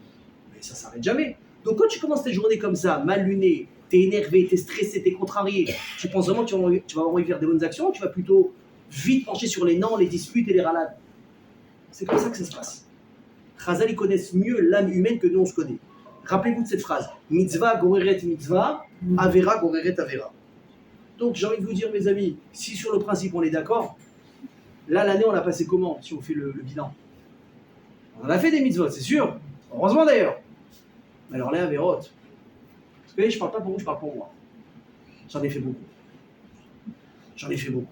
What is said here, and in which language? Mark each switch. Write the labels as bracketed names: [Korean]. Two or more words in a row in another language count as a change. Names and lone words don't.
[French] Mais ça ne s'arrête jamais. Donc quand tu commences tes journées comme ça, mal lunées, t'es énervé, t'es stressé, t'es contrarié, tu penses vraiment que tu vas avoir envie de faire des bonnes actions, ou tu vas plutôt vite pencher sur les noms, les disputes et les ralades. C'est comme ça que ça se passe. Chazal, ils connaissent mieux l'âme humaine que nous on se connaît. Rappelez-vous de cette phrase. [Hebrew] מצוה גוררת מצוה עבירה גוררת עבירה. [French] Donc j'ai envie de vous dire mes amis, si sur le principe on est d'accord, là l'année on l'a passé comment si on fait le bilan? On en a fait des mitzvot, c'est sûr. Heureusement d'ailleurs. Mais alors les averot, vous savez, je ne parle pas pour vous, je parle pour moi. J'en ai fait beaucoup. J'en ai fait beaucoup.